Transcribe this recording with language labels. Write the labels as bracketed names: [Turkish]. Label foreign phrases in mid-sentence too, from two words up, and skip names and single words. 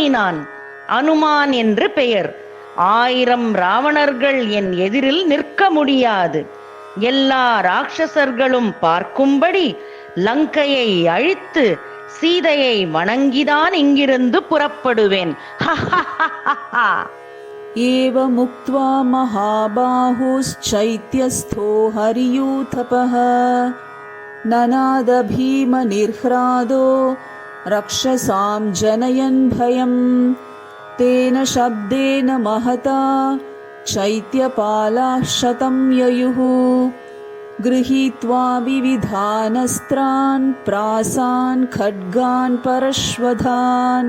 [Tamil] நான் அனுமான் என்று பெயர். 1000 ராவணர்கள் என் எதிரில் நிற்க முடியாது. எல்லா ராட்சசர்களும் பார்க்கும்படி லங்கையை அழித்து சீதையை வணங்கிதான் இங்கிருந்து புறப்படுவேன். [Sanskrit] एवमुक्त्वा महाबाहुश्चैत्यस्थो हरियूथपः ननाद भीमनिर्ह्रादो रक्षसां जनयन् भयम्. तेन शब्देन महता चैत्यपालाः शतं ययुः गृहीत्वा विविधानस्त्रान् प्रासान् खड्गान् परश्वधान्.